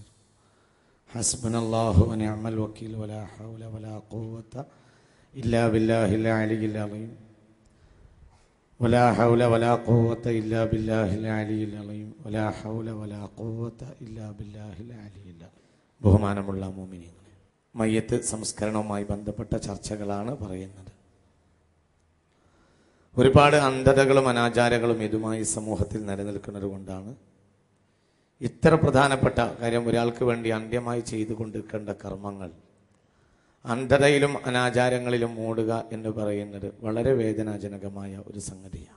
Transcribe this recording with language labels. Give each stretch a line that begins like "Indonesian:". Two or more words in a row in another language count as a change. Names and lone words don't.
Arabic: حسبنا الله ونعم الوكيل ولا حول ولا قوة إلا بالله العلي العظيم. ولا حول ولا قوة إلا بالله العلي العظيم. ولا حول ولا قوة إلا بالله العلي العظيم.
Malayalam: ബഹുമാനമുള്ള മുഅ്മിനീങ്ങളെ, മയ്യത്ത് സംസ്കരണവുമായി ബന്ധപ്പെട്ട ചർച്ചകളാണ് പറയുന്നത്. ഒരുപാട് അന്ധതകളും അനാചാരങ്ങളും ഇതുമായി സമൂഹത്തിൽ നിലനിൽക്കുന്നത് കൊണ്ടാണ് ഇത്ര പ്രധാനപ്പെട്ട കാര്യം ഒരാൾക്ക് വേണ്ടി അന്ത്യമായി ചെയ്തുകൊണ്ടിരിക്കേണ്ട കർമ്മങ്ങൾ അന്ധതയിലും അനാചാരങ്ങളിലും മൂടുക എന്ന് പറയുന്നത് വളരെ വേദനാജനകമായ ഒരു സംഗതിയാണ്.